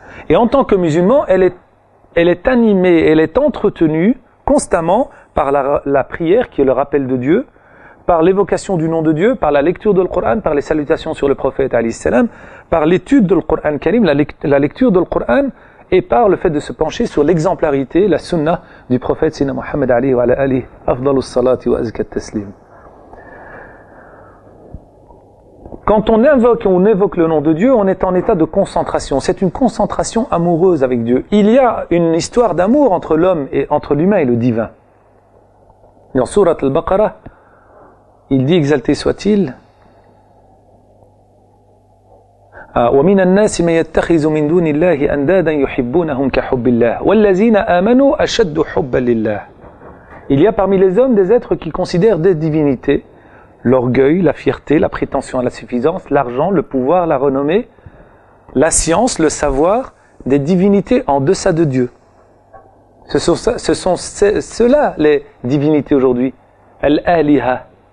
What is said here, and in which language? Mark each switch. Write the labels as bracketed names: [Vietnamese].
[French] Et en tant que musulman, elle est animée, elle est entretenue constamment par la prière qui est le rappel de Dieu, par l'évocation du nom de Dieu, par la lecture de Coran, par les salutations sur le prophète alayhi salam, par l'étude de Coran Karim, la lecture de Coran, et par le fait de se pencher sur l'exemplarité, la sunna du prophète Sina Muhammad alayhi wa alihi afdalus salati wa azkat taslim. Quand on invoque le nom de Dieu, on est en état de concentration. C'est une concentration amoureuse avec Dieu. Il y a une histoire d'amour entre l'humain et le divin. Dans Surat al-Baqarah, il dit, exalté soit-il, [Arabic] وَمِنَ النَّاسِ مَن يَتَّخِذُ مِن دُونِ اللَّهِ أَندَادًا يُحِبُّونَهُمْ كَحُبِّ اللَّهِ وَالَّذِينَ آمَنُوا أَشَدُّ حُبًّا لِلَّهِ. [French] Il y a parmi les hommes des êtres qui considèrent des divinités l'orgueil, la fierté, la prétention à la suffisance, l'argent, le pouvoir, la renommée, la science, le savoir, des divinités en deçà de Dieu. Ce sont ceux-là les divinités aujourd'hui. Al-Aliha.